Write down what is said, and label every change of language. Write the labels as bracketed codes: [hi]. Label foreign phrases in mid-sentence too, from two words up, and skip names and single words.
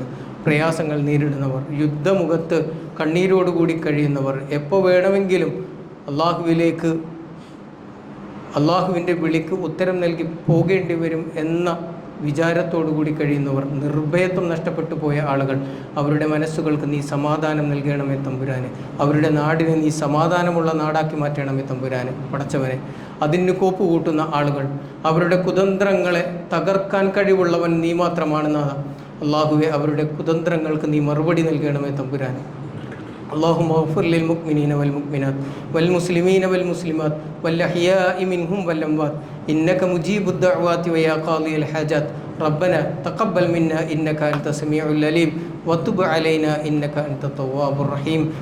[ml] പ്രയാസങ്ങൾ നേരിടുന്നവർ, യുദ്ധമുഖത്ത് കണ്ണീരോടുകൂടി കഴിയുന്നവർ, എപ്പോൾ വേണമെങ്കിലും അള്ളാഹുവിൻ്റെ വിളിക്ക് ഉത്തരം നൽകി പോകേണ്ടി വരും എന്ന വിചാരത്തോടുകൂടി കഴിയുന്നവർ, നിർഭയത്വം നഷ്ടപ്പെട്ടു പോയ ആളുകൾ, അവരുടെ മനസ്സുകൾക്ക് നീ സമാധാനം നൽകണമേ തമ്പുരാനെ. അവരുടെ നാടിനെ നീ സമാധാനമുള്ള നാടാക്കി മാറ്റണമേ തമ്പുരാനെ. പടച്ചവനെ, അതിന് കോപ്പ് കൂട്ടുന്ന ആളുകൾ, അവരുടെ കുതന്ത്രങ്ങളെ തകർക്കാൻ കഴിവുള്ളവൻ നീ മാത്രമാണ് നാഥ. അള്ളാഹുവെ, അവരുടെ കുതന്ത്രങ്ങൾക്ക് നീ മറുപടി നൽകണമേ തമ്പുരാനെ. [ar] اللهم اغفر للمؤمنين والمؤمنات والمسلمين والمسلمات والأحياء منهم والأموات إنك مجيب الدعوات ويا قاضي الحاجات. ربنا تقبل منا إنك أنت السميع العليم وتب علينا إنك أنت التواب الرحيم.